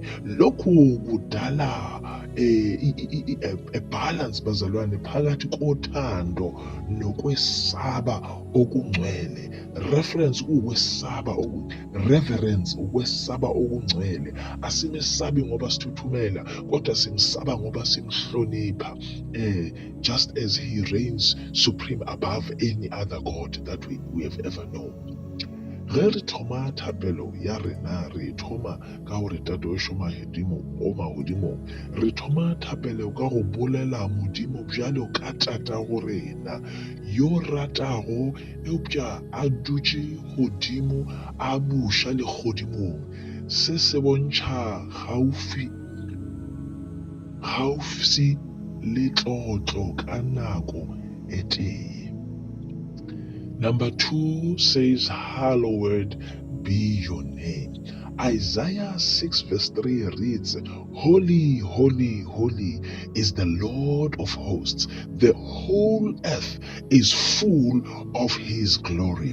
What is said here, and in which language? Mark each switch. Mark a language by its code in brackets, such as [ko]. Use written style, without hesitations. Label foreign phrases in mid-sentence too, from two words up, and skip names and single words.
[zu] Lokhu kudala a balance bazalwane phakathi kothando nokwesaba okungcwele. Reference ukwesaba, reverence ukwesaba okungcwele. Asimesabi ngoba sithuthumela, kodwa simsaba ngoba simhlonipha, [en] just as He reigns supreme above any other God that we have ever known. [nso] Ge re thoma thapelo ya rena, re thoma ka gore tatošo o magodimong, re thoma thapelo ka go bolela Modimo bjalo ka tata go rena, yo ratago eupša a dutše godimo a buša le godimong. Se se bontšha gaufi le tlotlo ka nako e tee. [en] Number 2 says, hallowed be your name. Isaiah 6 verse 3 reads, holy, holy, holy is the Lord of hosts. The whole earth is full of His glory.